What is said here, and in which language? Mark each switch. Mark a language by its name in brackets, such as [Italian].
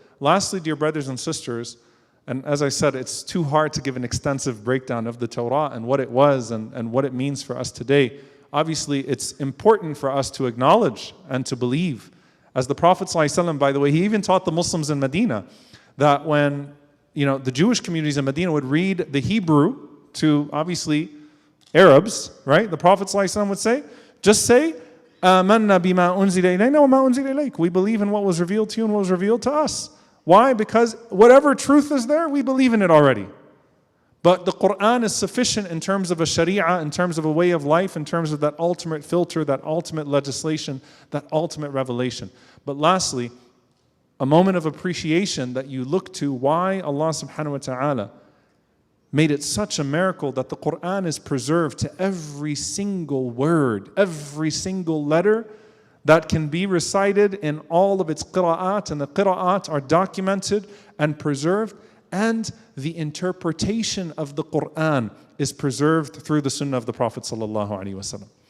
[English] Lastly, dear brothers and sisters, and as I said, it's too hard to give an extensive breakdown of the Torah and what it was and what it means for us today. Obviously, it's important for us to acknowledge and to believe. As the Prophet ﷺ, by the way, he even taught the Muslims in Medina that when the Jewish communities in Medina would read the Hebrew to, obviously, Arabs, right? The Prophet ﷺ would say, just say, [Arabic] آمَنَّا بِمَا أُنزِلَ إِلَيْنَا وَمَا أُنزِلَ إِلَيْكَ. [English] We believe in what was revealed to you and what was revealed to us. Why? Because whatever truth is there, we believe in it already. But the Qur'an is sufficient in terms of a sharia, in terms of a way of life, in terms of that ultimate filter, that ultimate legislation, that ultimate revelation. But lastly, a moment of appreciation that you look to why Allah subhanahu wa ta'ala made it such a miracle that the Qur'an is preserved to every single word, every single letter that can be recited in all of its qira'at, and the qira'at are documented and preserved, and the interpretation of the Qur'an is preserved through the sunnah of the Prophet ﷺ.